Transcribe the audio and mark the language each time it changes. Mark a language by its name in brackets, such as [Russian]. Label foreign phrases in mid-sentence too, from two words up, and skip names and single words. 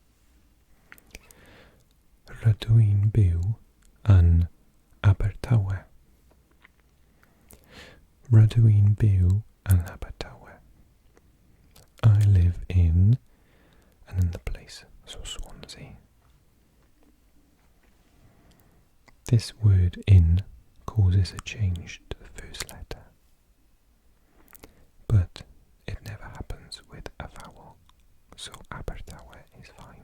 [Welsh] Rydw i'n byw yn Abertawe. Rydw i'n byw yn Abertawe. [English] I live in, and in the place, so Swansea. This word in causes a change to the first letter, but it never happens with a vowel, so Abertawe is fine.